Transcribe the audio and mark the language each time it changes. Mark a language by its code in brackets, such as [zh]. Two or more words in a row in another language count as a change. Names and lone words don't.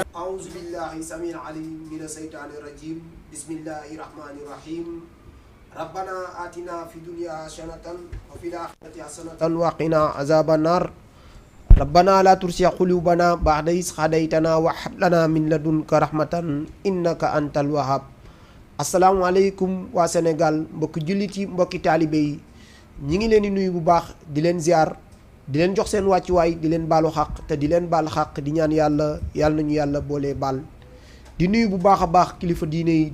[ar] أعوذ بالله السميع العليم من الشيطان الرجيم بسم الله الرحمن الرحيم ربنا آتنا في الدنيا حسنة وفي الآخرة حسنة وقنا عذاب النار ربنا لا ترسي قلوبنا بعد إذ هديتنا وهب لنا من لدنك رحمة إنك أنت الوهاب [wo] asalaamaaleykum waa Sénégal mbokki jullit yi mbokki taalibe yi ñi ngi leen di nuyu bu baax di leen ziar di leen jox seen wàccuwaay di leen baalu xaq te di leen baal xaq di ñaan yàlla nañu yàlla boole baal di nuyu bu baax a baax kilifa diine yi